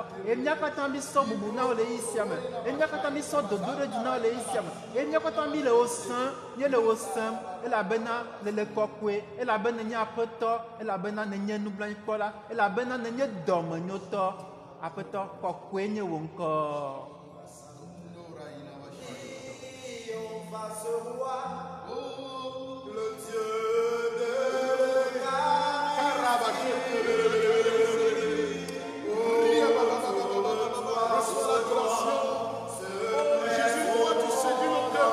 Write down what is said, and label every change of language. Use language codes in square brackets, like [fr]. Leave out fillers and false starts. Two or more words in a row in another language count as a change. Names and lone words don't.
[ee] Emia katã mi sɔ bubu na wo le yi sia me, emia katã mi sɔ dodo ɖe dzi na wo le yi sia me, emia katã mi le wo sẽm, mi le wo sẽm elabena le kɔkɔe, elabena nye aƒetɔ, elabena nenye nublanuikpɔla, elabena nenye dɔmenyotɔ. Aƒetɔ kɔkɔe nye wo ŋkɔ. [fr] Se roi, le Dieu de Jésus, toi, tu séduis nos cœurs.